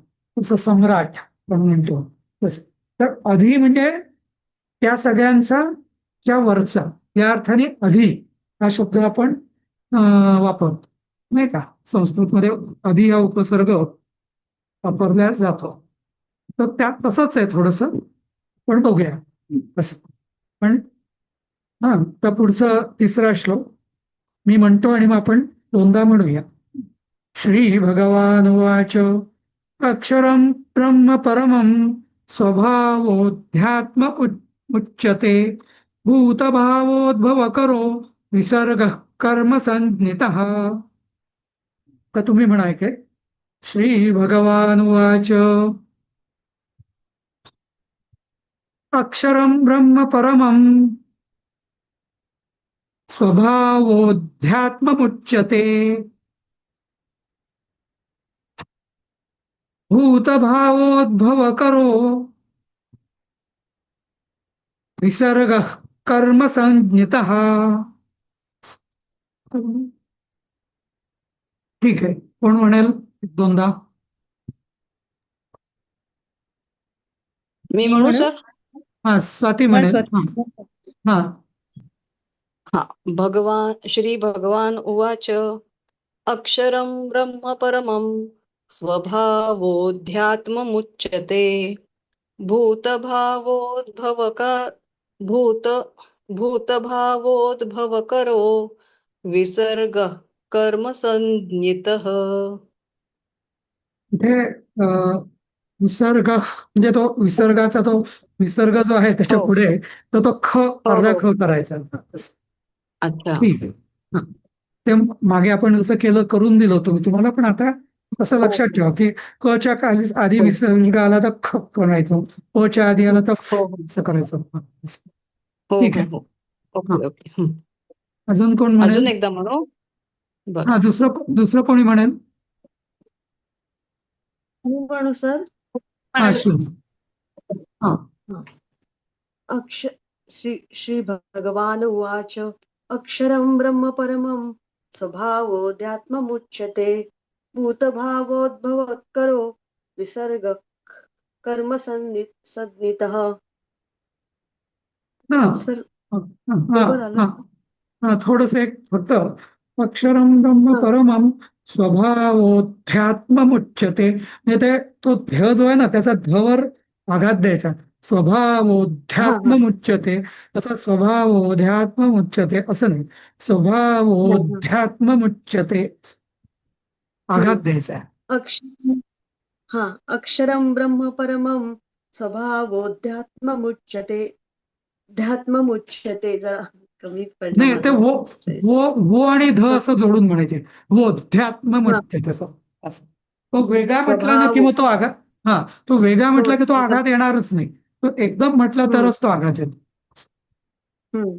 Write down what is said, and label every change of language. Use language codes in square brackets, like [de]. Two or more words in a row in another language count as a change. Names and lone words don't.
[mr] तसं सम्राट आपण म्हणतो तसं. तर अधि म्हणजे त्या सगळ्यांचा त्या वरचा, या अर्थाने अधि हा शब्द आपण वापरतो, नाही का? संस्कृतमध्ये अधि हा उपसर्ग वापरला जातो. तर त्यात तसंच आहे थोडस, पण बघूया कसं. पण हा, तर पुढचं तिसरा श्लोक मी म्हणतो आणि मग आपण दोनदा म्हणूया. [sa] श्री भगवानुवाच अक्षरं ब्रह्म परमं स्वभावोऽध्यात्म उच्यते भूतभावोद्भवकरो विसर्गः कर्म संज्ञितः. [mr] तर तुम्ही म्हणा काय. [sa] श्री भगवानुवाच अक्षरं ब्रह्म परमं स्वभावोऽध्यात्ममुच्यते भूतभावोद्भवकरो विसर्गः कर्म संज्ञितः. [mr] ठीक आहे, कोण म्हणेल दोनदा? मी मी म्हणू म्हणेल. सर? हा, स्वाती म्हण म्हणेल. स्वाती. हा हा. हा. [sa] श्री भगवान उवाच अक्षरं ब्रह्म परमं स्वभावोऽध्यात्ममुच्यते भूतभावोद्भवक भूत भूतभावोद्भवकरो विसर्गः कर्म संज्ञितः. [mr] इथे विसर्ग म्हणजे तो विसर्गाचा तो विसर्ग जो आहे त्याच्या हो पुढे, तर तो ख, हो अर्धा हो. ख करायचा. अच्छा. ठीक आहे. हा. ते मागे आपण जसं केलं, करून दिलं होतं मी तुम्हाला, पण आता असं हो लक्षात हो ठेवा की क च्या आधी हो विसर्ग आला तर ख करायचं, प च्या आधी आला तर फ हो हो असं करायचं. हा. हो ठीक हो आहे. हो. हा. [en] okay okay. हं. [mr] अजून कोण म्हणेल? अजून एकदा म्हणू? बर. हा, दुसरं कोणी म्हणेल? मी म्हणू सर? हा, म्हणाल. शुभ. हा. हा. [sa] अक्ष श्री भगवान उवाच अक्षरं ब्रह्म परमं स्वभावोऽध्यात्ममुच्यते भूतभावोद्भवकरो विसर्ग कर्म संज्ञितः. [mr] हा. सर हा. हा. बरोबर आलं? हा. थोडस एक फक्त [sa] अक्षरं ब्रह्म [mr] हा [sa] परमं स्वभावोध्यात्ममुच्यते, [mr] म्हणजे ते तो ध्येय जो आहे ना त्याचा ध्वर आघात द्यायचा. हा हा स्वभावोध्यात्ममुच्यते, तसा स्वभावोध्यात्ममुच्यते असं नाही, हा हा. स्वभावोध्यात्ममुच्यते आघात हम्म. द्यायचा. [sa] अक्ष हा अक्षरं ब्रह्म परमं स्वभावोऽध्यात्ममुच्यते. [mr] ध्यात्ममुच्यते जरा कमी पडला नाही, ते माझा वो स्ट्रेस. वो वो आणि ध हा असं जोडून म्हणायचे. वो हा. अध्यात्ममुच्यते असं. असं तो वेगळा म्हटला ना की स्वभाव मग तो आघात. हा, तो वेगळा म्हटला की तो होत आघात येणारच नाही. तो एकदम म्हटला हम्म तरच तो आघात येतो. हम्म.